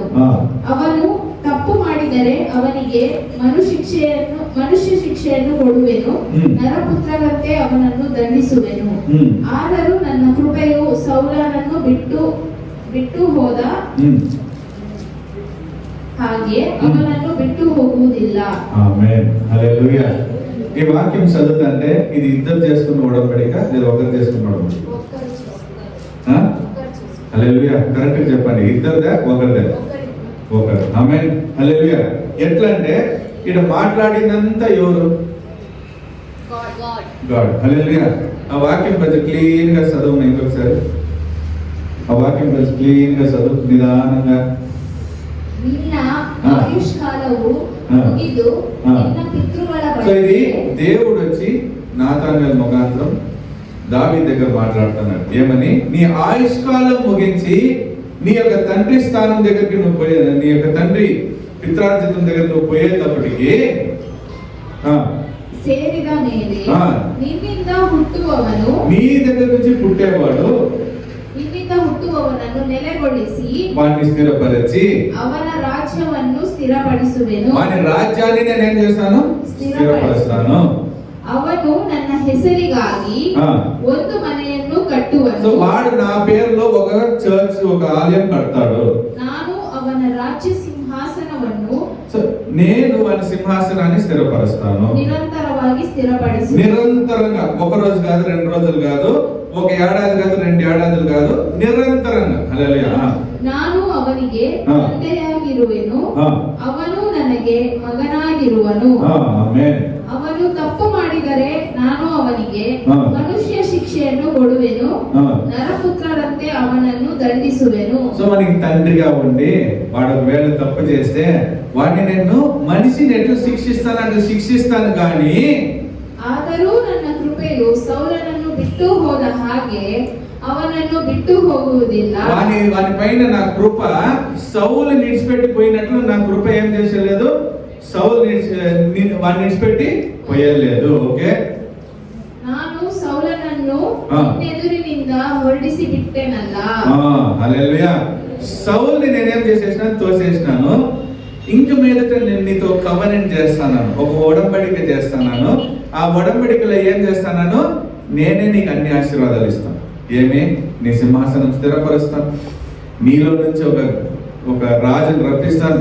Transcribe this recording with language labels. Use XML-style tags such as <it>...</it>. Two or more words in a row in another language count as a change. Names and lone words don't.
<kn>ಅವನು ತಪ್ಪು ಮಾಡಿದರೆ ಅವನಿಗೆ ಮನುಷ್ಯ ಶಿಕ್ಷೆಯನ್ನು ಕೊಡುವೆನು, ನರಪುತ್ರರಂತೆ ಅವನನ್ನು ದಂಡಿಸುವೆನು. ಆದರೂ ನನ್ನ ಕೃಪೆಯು ಸೌಲನನ್ನು ಬಿಟ್ಟು ಹೋದ ಹಾಗೆ ಅವನನ್ನು ಬಿಟ್ಟು ಹೋಗುವುದಿಲ್ಲ.</kn> <te>ఆమేన్. హల్లెలూయా. ఈ వాక్యం చదువుతుంటే ఇది ఇద్దరు చేసుకున్న ఉడంబడిక లేదా ఒకరు చేసుకున్న ఉడంబడిక? హల్లెలూయా. కరెక్ట్ గా చెప్పండి. ఇద్దరుదా, ఒకరిదే? ఒకరు. ఆమేన్. హల్లెలూయా. ఎట్లా అంటే ఇక్కడ మాట్లాడినంత ఎవరు? గాడ్. హల్లెలూయా. ఆ వాక్యం కొంచెం క్లీన్ గా చదువు. ఇంకొకసారి ఆ వాక్యం కొంచెం క్లీన్ గా చదువు, నిదానంగా.</te> <kn>ನಿನ್ನ ಆಯುಷ್ಕಾಲವು ಮುಗಿದು ನಿನ್ನ ಪಿತೃಗಳ</kn> <te>సో ఇది</te> <kn>ಬಳಿಗೆ</kn> <te>దేవుడు వచ్చి నాతానేలు ముఖాంతరం దావీదు దగ్గర మాట్లాడుతున్నాడు. ఏమని? నీ ఆయుష్కాలం ముగించి నీ యొక్క తండ్రి స్థానం దగ్గరికి నువ్వు పోయే, నీ యొక్క తండ్రి పిత్రార్జితం దగ్గర నువ్వు పోయేటప్పటికి</te> <kn>ಸೇರಿದ ಮೇಲೆ ಹಾ. ನಿನ್ನಿಂದ ಹುಟ್ಟುವವನು</kn> <te>నీ దగ్గర నుంచి పుట్టేవాడు</te> <kn>ನಿನ್ನಿಂದ ಹುಟ್ಟುವವನನ್ನು ನೆಲೆಗೊಳಿಸಿ</kn> <te>వాడిని స్థిరపరిచి</te> <kn>ಅವನ ರಾಜ್ಯವನ್ನು ಸ್ಥಿರಪಡಿಸುವೆನು.</kn> <te>వాని రాజ్యాన్ని నేనేం చేస్తాను, స్థిరపరుస్తాను.</te> <kn>ಅವನು ನನ್ನ ಹೆಸರಿಗಾಗಿ</kn> <te>ఆ.</te> <kn>ಒಂದು ಮನೆಯನ್ನು</kn> <te>సో</te> <kn>ಕಟ್ಟುವನು.</kn> <te>వాడు నా పేరులో ఒక చర్చ్, ఒక ఆలయం కడతాడు.</te> <kn>ನಾನು ಅವನ ರಾಜ್ಯ ಸಿಂಹಾಸನವನ್ನು</kn> <te>సో నేను వాని సింహాసనాన్ని స్థిరపరుస్తాను.</te> <kn>నిరంతరವಾಗಿ ಸ್ಥಿರಪಡಿಸುವೆನು.</kn> <te>నిరంతరంగా, ఒక రోజు కాదు, 2 రోజులు కాదు, ఒక ఏడాది కాదు, 2 ఏడాదులు కాదు, నిరంతరంగా. హల్లెలూయా.</te> <kn>ನಾನು ಅವನಿಗೆ ಹಾ. ತಂದೆಯಾಗಿರುವೆನು, ಹಾ. ಅವನು ನನಗೆ ಮಗನಾಗಿರುವನು.</kn> <te>ఆమేన్.</te> <kn>ಅವನು ತಪ್ಪು ಮಾಡಿದರೆ ನಾನು ಅವನಿಗೆ ಹಾ. ಮನುಷ್ಯ ಶಿಕ್ಷೆಯನ್ನು ಕೊಡುವೆನು, ಹಾ. ನರಪುತ್ರರಂತೆ ಅವನನ್ನು ದಂಡಿಸುವೆನು.</kn> <te>సో మనకి తండ్రిగా ఉండి వాడు ఒకవేళ తప్పు చేస్తే వాడిని నేను మనిషిని ఎట్లా శిక్షిస్తాను అంటే శిక్షిస్తాను కానీ</te> <kn>ಆದರೂ ನನ್ನ ಕೃಪೆಯು ಸೌಲನನ್ನು ಬಿಟ್ಟು ಹೋದ ಹಾಗೆ ಅವನನ್ನು ಬಿಟ್ಟು ಹೋಗುವುದಿಲ್ಲ.</kn> <te>వాని పైన నా కృప సౌలు నిడిచిపెట్టి పోయినట్లు నా కృప ఏం చేసలేదు, సౌలు వాడిని నిడిచిపెట్టి పోయలేదు. ఓకే,</te> <kn>ನಾನು ಸೌಲನನ್ನು ಹಾ. ಎದುರಿನಿಂದ ಹೊರಡಿಸಿ ಬಿಟ್ಟೆನಲ್ಲ.</kn> <te>హల్లెలూయా. సౌల్ని నేనేం చేసేసినాను, తోసేసినాను. ఇంక మీదట నేను నీతో కవెనెంట్ చేస్తాను, ఒక ఒడంబడిక చేస్తాను. ఆ ఒడంబడికలో ఏం చేస్తాను, నేనే నీకు అన్ని ఆశీర్వాదాలు ఇస్తాను. ఏమి, నీ సింహాసనం స్థిరపరుస్తాను, నీలో నుంచి ఒక రాజుని రప్పిస్తాను.</te>